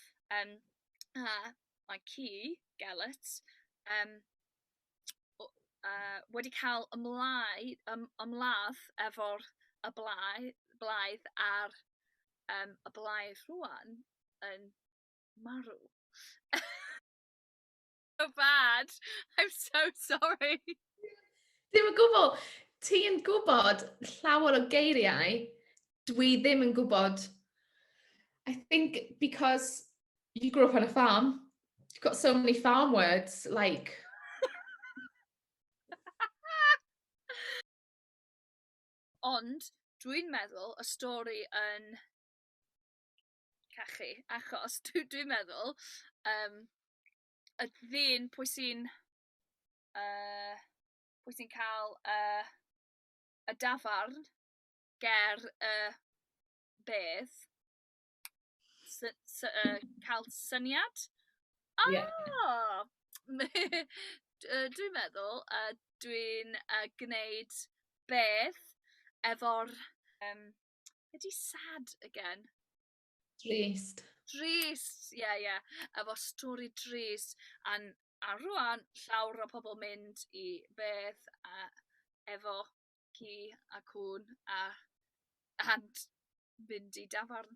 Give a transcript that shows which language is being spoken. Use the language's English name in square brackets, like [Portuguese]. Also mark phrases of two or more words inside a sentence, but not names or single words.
[Welsh] Mae ci, Gellert, wedi cael ymladd efo'r blaidd ar y blaidd rwan yn marw. [English] So bad. I'm so sorry. [Welsh] Ddim yn gwybod. Ti yn gwybod llawer o geiriau. Dwi ddim yn gwybod. [English] I think because you grew up on a farm, you've got so many farm words, like... [Welsh] Ond dwi'n meddwl y stori yn cachu, achos dwi'n meddwl y ddyn pwy sy'n cael y dafarn ger bedd cael syniad. [English] Yeah. [Welsh] Dwi'n meddwl dwi'n gwneud bedd efo'r ydy [English] sad again? [Welsh] Drist. Drist, yeah. Efo stori drist. A rwan llawer o pobl mynd i bedd efo ci a cwn and mynd i dafarn.